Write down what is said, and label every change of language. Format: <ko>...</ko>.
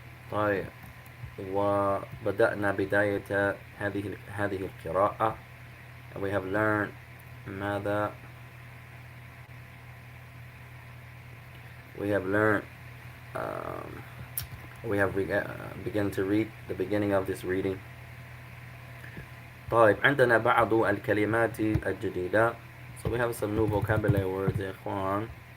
<ar>طيب, وبدأنا بداية هذه القراءة,</ar> <en>and we have learned</en> <ar>ماذا</ar> <en>we have learned we have begun to read the beginning of this reading.</en> <ar>طيب, عندنا بعض الكلمات الجديدة.</ar> <en>So we have some new vocabulary words</en> <ar>يا إخوان.</ar>